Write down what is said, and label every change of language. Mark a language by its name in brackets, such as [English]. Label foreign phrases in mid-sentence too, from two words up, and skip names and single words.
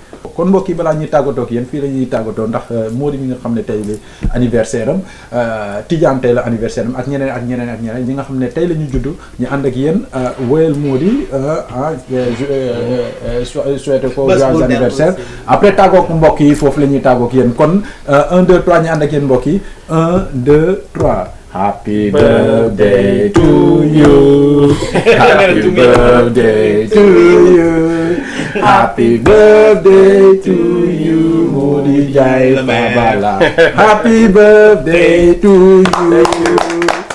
[Wolof] kon mbokk yi balaa ñuy tàggatoo ak yéen fii la ñuy tàggatoo ndax moo di mi nga xam ne tey la anniversaire am Tidiane tey la anniversaire am ak ñeneen ak ñeneen ak ñeneen ñi nga xam ne tey la ñu judd ñu ànd ak yéen woyal moo di souhaité ko [French] joyeux anniversaire [Wolof] après tàggoog mbokk yi foofu la ñuy tàggoog yéen kon 1 2 3 ñu ànd ak yéen mbokk yi 1 2 3 [English] Happy birthday to you. Happy birthday to you. Happy birthday to you. Modi Jai Babala. Happy birthday to you.